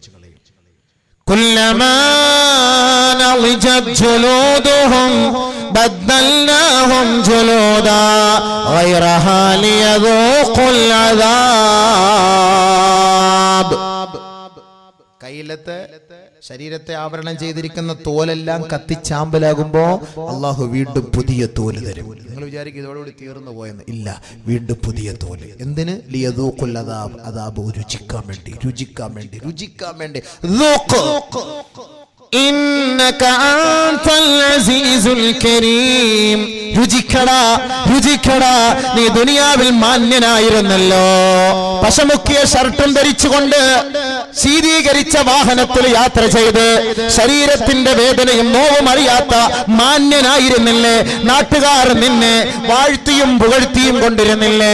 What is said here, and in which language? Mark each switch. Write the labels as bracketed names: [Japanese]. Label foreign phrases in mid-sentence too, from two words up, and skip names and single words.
[Arabic] كلما نضجت جلودهم بدلناهم جلودا غيرها ليذوقوا العذاب [Malayalam] കയ്യിലത്തെ ശരീരത്തെ ആവരണം ചെയ്തിരിക്കുന്ന തോലെല്ലാം കത്തിച്ചാമ്പലാകുമ്പോ അള്ളാഹു വീണ്ടും പുതിയ തോല് തരും. നിങ്ങൾ വിചാരിക്കും ഇതോടുകൂടി തീർന്നു പോയെന്ന്. ഇല്ല, വീണ്ടും പുതിയ തോല്. എന്തിന്? [Arabic] ليذوقوا العذاب [Malayalam] അദാബ് രുചിക്കാൻ വേണ്ടി [Arabic] إنك أنت العزيز الكريم [Malayalam] രുചിക്കടാ നീ ദുനിയാവിൽ മാന്യനായിരുന്നല്ലോ. പശമുക്കിയ ഷർട്ടും ധരിച്ചുകൊണ്ട് ശീതീകരിച്ച വാഹനത്തിൽ യാത്ര ചെയ്ത് ശരീരത്തിന്റെ വേദനയും നോവും അറിയാത്ത മാന്യനായിരുന്നില്ലേ? നാട്ടുകാർ നിന്നെ വാഴ്ത്തിയും പുകഴ്ത്തിയും കൊണ്ടിരുന്നില്ലേ?